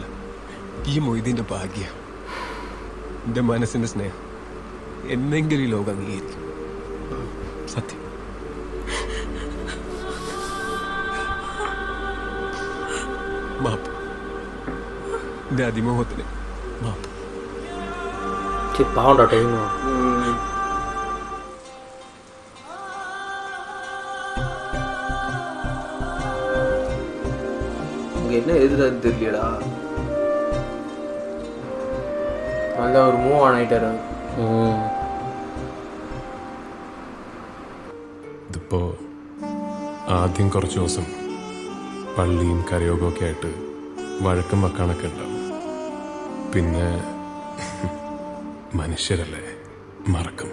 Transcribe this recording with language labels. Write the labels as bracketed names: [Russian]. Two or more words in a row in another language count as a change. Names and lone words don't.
[Malayalam] ഈ മൊയ്തീന്റെ ഭാഗ്യ, എന്റെ മനസ്സിന്റെ സ്നേഹം എന്നെങ്കിലും ഈ ലോകം അംഗീകരിക്കും. സത്യം. മാപ്പ്. എന്റെ അതിമോഹത്തിന് മാപ്പ്. പാവണ്ടാ ടൈം. [Tamil] என்ன எழுதுறது தெரியலடா. நல்ல ஒரு [English] move on [Tamil] ஆயிட்டாரு. [Malayalam] ഇതിപ്പോ ആദ്യം കുറച്ച് ദിവസം പള്ളിയും കരയോഗവും ഒക്കെ ആയിട്ട് വഴക്കം വെക്കാനൊക്കെ ഉണ്ടാവും. പിന്നെ മനുഷ്യരല്ലേ, മറക്കും.